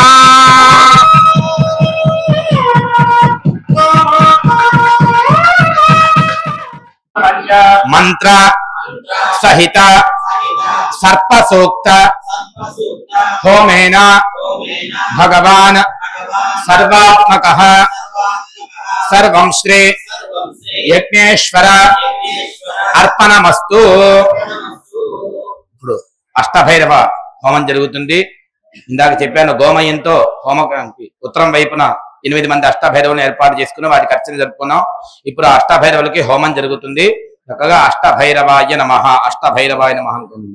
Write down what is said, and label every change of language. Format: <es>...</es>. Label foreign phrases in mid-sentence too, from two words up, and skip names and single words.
<sa>मंत्र सहित सर्पसूक्त होमेन भगवान सर्वात्मकः सर्वं श्री यज्ञेश्वर अर्पणमस्तु।</sa> <te>ఇప్పుడు అష్టభైరవ హోమం జరుగుతుంది. ఇందాక చెప్పాను గోమయంతో హోమకానికి ఉత్తరం వైపున 8 మంది అష్టభైరవులను ఏర్పాటు చేసుకుని వాటికి అర్చన జరుపుకున్నాం. ఇప్పుడు అష్టభైరవులకి హోమం జరుగుతుంది. చక్కగా</te> <sa>అష్టభైరవాయ నమః అష్టభైరవాయ నమః</sa> <te>అంటుంది.</te>